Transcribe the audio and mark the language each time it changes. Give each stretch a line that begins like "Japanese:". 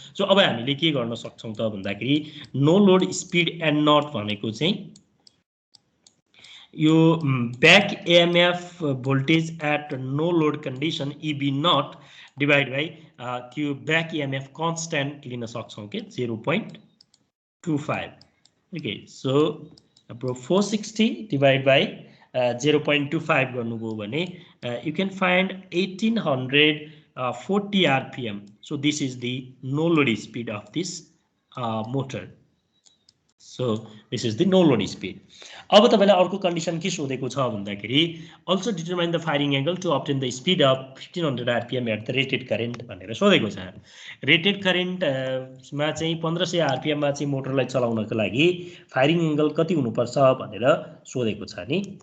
Nepali: So अब हामीले के गर्न सक्छौँ त भन्दाखेरि no load speed and not भनेको चाहिँ यो back EMF voltage at no load condition EB not divide by त्यो ब्याक इएमएफ कन्स्ट्यान्ट लिन सक्छौँ के 0.25। ओके, सो हाम्रो 460 डिभाइड बाई 0.25 गर्नुभयो भने
English: you can find
Nepali: 1840 RPM.
English: So this is the no load speed of this motor. So this is the no load speed.
Nepali: अब तपाईलाई अर्को कन्डिसन के सोधेको छ भन्दाखेरि
English: also determine the firing angle to obtain the speed of 1500 RPM at the rated current
Nepali: भनेर सोधेको छ। रेटेड करेन्टमा चाहिँ 1500 RPM मा चाहिँ मोटरलाई चलाउनको लागि फायरिङ एङ्गल कति हुनुपर्छ भनेर सोधेको छ नि।